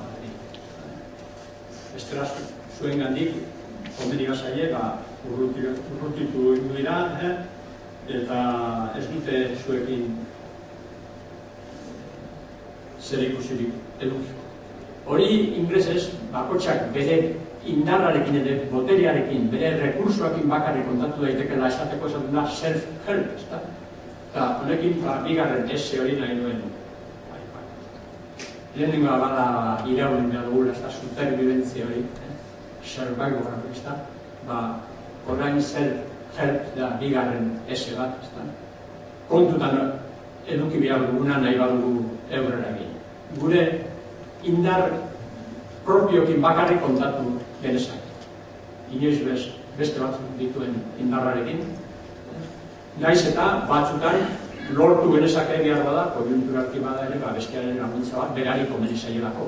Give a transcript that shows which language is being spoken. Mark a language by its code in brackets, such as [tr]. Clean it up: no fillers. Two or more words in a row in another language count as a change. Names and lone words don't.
[eu] Bestera zuen gandik, komeni bazaie, urrutitu dira, eta ez dute zuekin zer ikusirik eduki. Hori inglesez, bakotxak bere indarrarekin edo boteriarekin, bere rekursoakin bakarrik kontatu daitekela esateko esaten da self-help, ezta? Eta honekin bigarren ese hori nahi duen. Lehenengoa bada iraunen behar dugula, ez da, superviventzia hori, survival, ez da? Orain self-help da bigarren ese bat, ez da? Kontutan eduki behar duguna nahi badugu eurera egin. Gure indar propiokin bakarrik kontatu genezak. Inoiz beste batzuk dituen indarrarekin. Naiz eta batzutan lortu genezake behar bada, konjunturarki bada ere, bestearen laguntza bat, berari komeni zaielako.